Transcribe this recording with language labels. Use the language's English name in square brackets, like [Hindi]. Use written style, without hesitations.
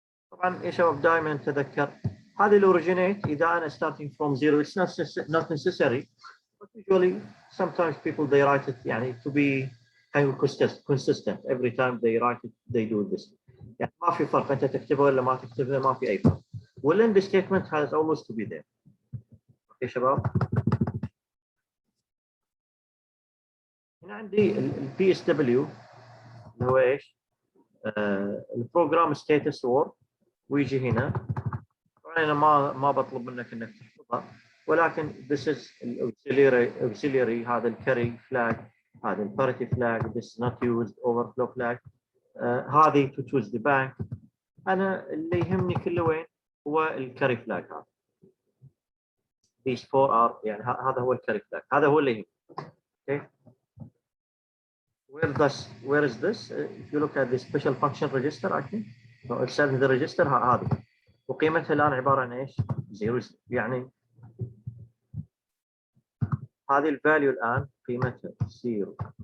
[Arabic] طبعا يا شباب دائما نتذكر هذه الاوريجينيت اذا انا [English] starting from zero it's not necessary, but usually sometimes people they write it يعني to be consistent every time they write it they do this. [Arabic] يعني ما في فرق انت تكتبه ولا ما تكتبه, ما في اي فرق. والend statement has always to be there. اوكي شباب, هنا عندي البي اس دبليو اللي هو ايش؟ البروجرام ستاتس وورد, ويجي هنا. طبعا انا ما بطلب منك انك تحفظها, ولكن [English] this is auxiliary [Arabic] هذا الكاري فلاج, هذا الباريتي فلاج, [English] this is not used, [Arabic] overflow flag, هذه to choose the bank. انا اللي يهمني كله وين هو الكاري فلاج هذا. [English] these four are [Arabic] يعني هذا هو الكاري فلاج, هذا هو اللي يهمني. [English] okay, where is this? If you look at the special function register, I think so it's in the register هذه, [Arabic] وقيمتها الان عباره عن ايش؟ [English] 0. [Arabic] يعني هذه الفاليو الان قيمتها 0.